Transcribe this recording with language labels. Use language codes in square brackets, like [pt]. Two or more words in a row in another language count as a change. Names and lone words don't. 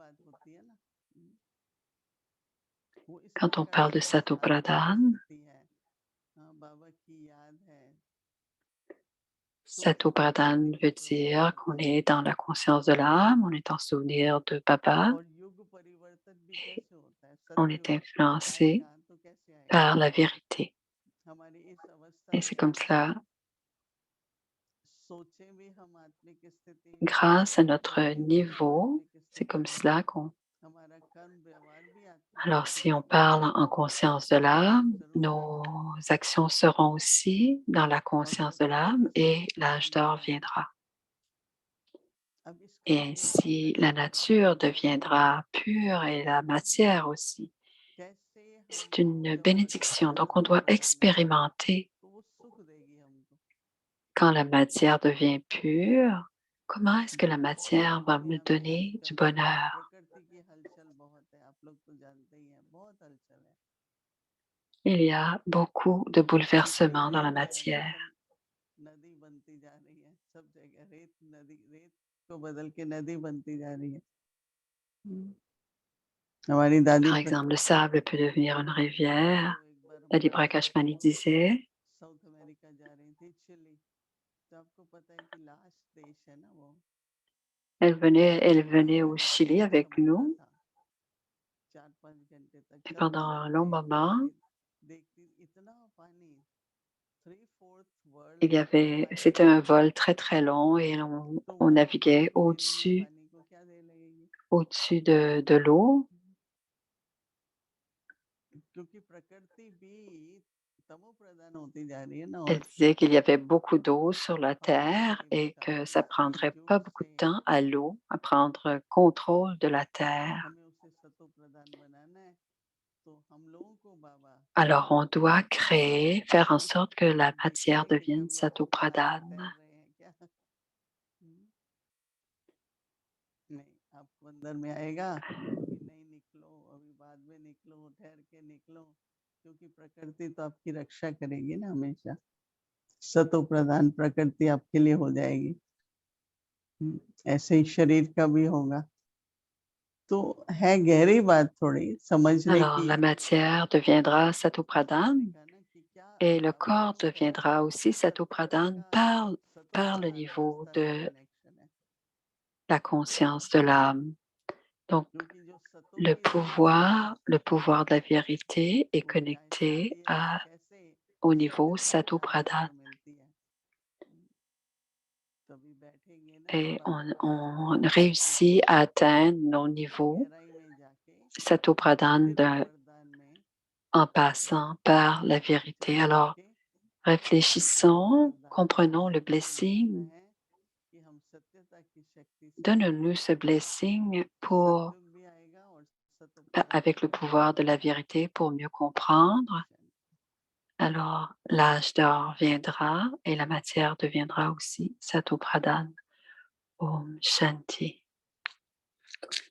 [fr] Quand on parle de Sato Pradhan, Sato Pradhan veut dire qu'on est dans la conscience de l'âme, on est en souvenir de Baba, et on est influencé par la vérité. Et c'est comme cela, [hi] सोचें भी हम आत्मिक स्थिति [fr] grâce à notre [hi] बोलेंगे भी हम [fr] niveau, [hi] आत्मिक [fr] c'est [hi] स्थिति [fr] comme [hi] में [fr] cela qu'on... [hi] हमारा कर्म व्यवहार भी आत्मिक [fr] Alors, si [hi] स्थिति [fr] on [hi] में होगा [fr] parle en conscience de [hi] तो फल [fr] l'âme, [hi] स्वरूप [fr] nos [hi] रहेगा [fr] actions seront aussi dans la [hi] और [fr] conscience de [hi] प्रकृति [fr] l'âme [hi] तो [fr] et [hi] सत्य [fr] l'âge [hi] प्रधान [fr] d'or [hi] बना है। [fr] viendra. [hi] अब इसका [fr] Et [hi] अभ्यास [fr] ainsi, la [hi] कैसे करें [fr] nature [hi] कैसे [fr] deviendra pure et la matière aussi. [hi] कैसे हम [fr] C'est une [hi] जब प्रकृति [fr] bénédiction. Donc, on doit [hi] पवित्र बने [fr] expérimenter [hi] तो वो सुख देगी हमको। [fr] quand la matière devient pure. Comment est-ce que la [hi] बहुत [fr] matière va me [hi] दुनिया में [fr] donner du [hi] आजकल [fr] bonheur? [hi] प्रकृति की हलचल बहुत है, आप लोग तो जानते ही हैं, बहुत हलचल है। [fr] Il y a beaucoup de [hi] बिल्कुल [fr] bouleversements dans la [hi] रेत है, [fr] matière. [hi] जैसे नदी बनती जा रही है सब जगह, रेत को बदल के नदी बनती जा रही है। हमारी दादी [fr] Par exemple, le sable peut devenir une rivière. [hi] तो एक बार [fr] Lady [hi] हमारी [fr] Prakash [hi] दादी [fr] Mani disait, [hi] साउथ अमेरिका जा रही थी, चिली। तो आपको पता है कि लास्ट देश है ना वो, [fr] elle venait au [hi] बहुत [fr] Chili [hi] लंबा [fr] avec [hi] समुद्र [fr] nous. [hi] था, 4-5 घंटे तक [fr] Et pendant [hi] चलती [fr] un long [hi] चलती [fr] moment, [hi] चलती देखती इतना पानी, 3/4 वर्ल्ड [fr] il y avait, [hi] पानी [fr] c'était [hi] में [fr] un [hi] डूबा [fr] vol [hi] था। [fr] très très long et [hi] तो [fr] on [hi] वो [fr] naviguait [hi] पानी देने में पानी को क्या दे लगेगी, [fr] de l'eau. [hi] क्योंकि प्रकृति भी तमो प्रधान होती जा रही है ना। [fr] Elle [hi] और [fr] disait qu'il y avait beaucoup d'eau sur la [hi] हमारी [fr] terre [hi] दादी [fr] et [hi] बता [fr] que [hi] रही [fr] ça [hi] थी कि [fr] prendrait [hi] जो [fr] pas beaucoup [hi] से [fr] de temps à l'eau à prendre contrôle de la terre. [hi] हमें उसे सतो प्रधान बनाना है, तो हम लोगों को बाबा [fr] Alors, on doit créer, faire en [hi] उस [fr] sorte que la matière [hi] देखेंगे कि [fr] devienne [hi] कभी आप पानी में तैर [fr] Satopradhan. [hi] रहे हैं क्या। नहीं, आपको अंदर में आएगा, अभी नहीं निकलो, अभी बाद में निकलो, ठहर के निकलो, क्योंकि प्रकृति तो आपकी रक्षा करेगी ना हमेशा। सतो प्रधान प्रकृति आपके लिए हो जाएगी। ऐसे ही शरीर का भी होगा। तो है गहरी बात थोड़ी समझने [fr] Alors, [hi] की। [fr] la matière deviendra Satopradhan [hi] आपने कहा ना कि क्या [fr] et le [hi] आप [fr] corps [hi] क्यों कहते [fr] deviendra [hi] हैं कि [fr] aussi [hi] प्रकृति [fr] Satopradhan [hi] का सतो [fr] par le [hi] प्रधान [fr] niveau [hi] अवस्था से [fr] de [hi] कनेक्शन है, [fr] la conscience de l'âme. Donc, [hi] क्योंकि जो सतो की स्थिति है [fr] le pouvoir de la vérité est [hi] वो क्या है, [fr] connecté [hi] शारीरिक कैसे [fr] au [hi] सत्य [fr] niveau [hi] से [fr] Satopradhan. [hi] आत्मा मिलती है। तभी बैठेंगे ना [fr] Et [hi] जब आप [fr] on réussit à atteindre nos niveaux [hi] गहराई में जाके [fr] Satopradhan [hi] फिर वरदान में [fr] en passant par la vérité. [hi] चले [fr] Alors, [hi] जाके तो वो [fr] réfléchissons, [hi] वरदान [fr] comprenons le [hi] हमें दिलाना [fr] blessing. [hi] है कि हम सत्यता की शक्ति से [fr] Donne-nous ce blessing pour, [hi] सतयुग भी आएगा और सतो प्रधान [fr] avec le pouvoir de la vérité pour mieux comprendre. Alors, l'âge d'or viendra et la matière deviendra aussi Satopradhan. [hi] ॐ शान्ति.